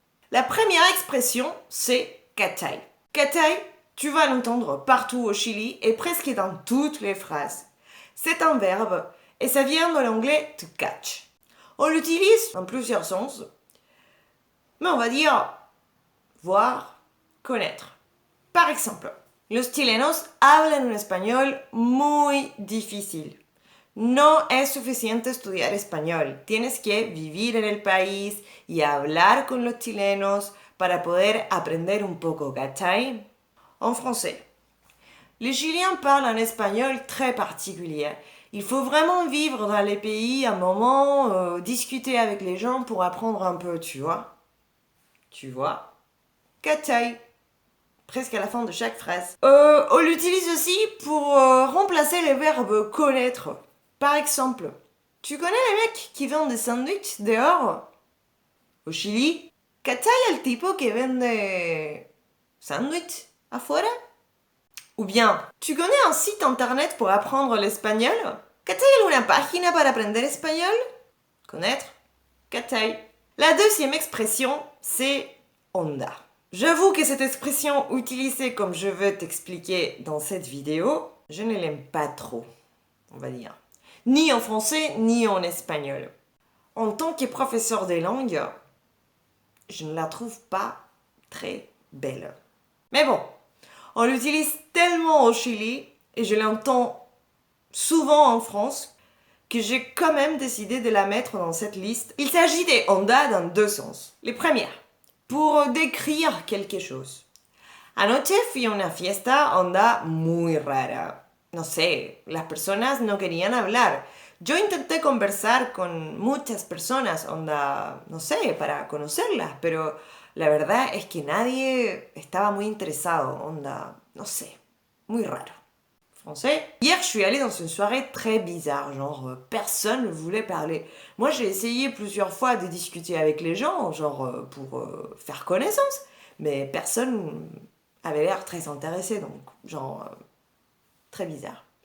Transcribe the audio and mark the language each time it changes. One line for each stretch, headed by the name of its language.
French: La première expression, c'est catay. Catay, tu vas l'entendre partout au Chili et presque dans toutes les phrases. C'est un verbe et ça vient de l'anglais to catch. On l'utilise en plusieurs sens, mais on va dire voir, connaître. Par exemple,
Spanish: los chilenos hablan un español muy difícil. No es suficiente estudiar español. Tienes que vivir en el país y hablar con los chilenos para poder aprender un poco, ¿cachai?
French: En français. Les Chiliens parlent un espagnol très particulier. Il faut vraiment vivre dans les pays un moment, discuter avec les gens pour apprendre un peu, tu vois. Tu vois? ¿Cachai? Presque à la fin de chaque phrase. On l'utilise aussi pour remplacer le verbe connaître. Par exemple, tu connais les mecs qui vendent des sandwichs dehors? Au Chili,
Spanish: ¿cachai el tipo que vende sandwich afuera?
French: Ou bien, tu connais un site internet pour apprendre l'espagnol?
Spanish: ¿Cachai alguna página para aprender español?
French: Connaître? ¿Cachai? La deuxième expression, c'est onda. J'avoue que cette expression utilisée comme je veux t'expliquer dans cette vidéo, je ne l'aime pas trop, on va dire. Ni en français, ni en espagnol. En tant que professeur des langues, je ne la trouve pas très belle. Mais bon, on l'utilise tellement au Chili, et je l'entends souvent en France, que j'ai quand même décidé de la mettre dans cette liste. Il s'agit des onda dans deux sens. Les premières, pour décrire quelque chose.
Spanish: Anoche fui a una fiesta onda muy rara. No sé, las personas no querían hablar. Yo intenté conversar con muchas personas, onda, no sé, para conocerlas, pero la verdad es que nadie estaba muy interesado, onda, no sé, muy raro.
French: Français. Hier, je suis allée dans une soirée très bizarre, genre personne ne voulait parler. Moi, j'ai essayé plusieurs fois de discuter avec les gens, genre pour faire connaissance, mais personne avait l'air très intéressé, donc genre très bizarre.